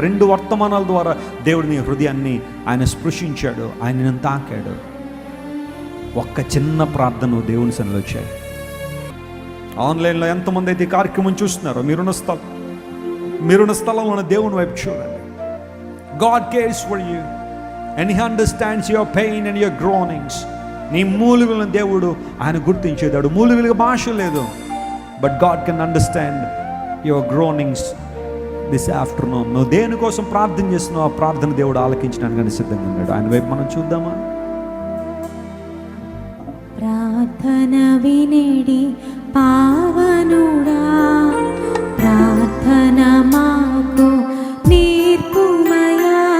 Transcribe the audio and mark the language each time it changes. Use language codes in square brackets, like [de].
[te] 2 వర్తమానాల ద్వారా దేవుడు నీ హృదయాన్ని ఆయన స్పృశించాడు, ఆయన తాకాడు. ఒక్క చిన్న ప్రార్థన దేవుని సన్నిధిలో వచ్చాయి. ఆన్లైన్లో ఎంతమంది అయితే ఈ కార్యక్రమం చూస్తున్నారో మీరున్న స్థలంలో దేవుని వైపు చూడండి. [en] God cares for you and he understands your pain and your groanings. [te] నీ మూలుగులను దేవుడు ఆయన గుర్తించేదాడు. మూలుగులకు భాష లేదు, [en] But God can understand your groanings this afternoon. [te] నువ్వు దేనికోసం ప్రార్థన చేస్తున్నావు, ఆ ప్రార్థన దేవుడు ఆలకించడానికి కానీ సిద్ధంగా ఉన్నాడు. ఆయన వైపు మనం చూద్దామా? ప్రార్థన వినేడి పావనుడా, ప్రార్థన మాకు నేర్పుమయా.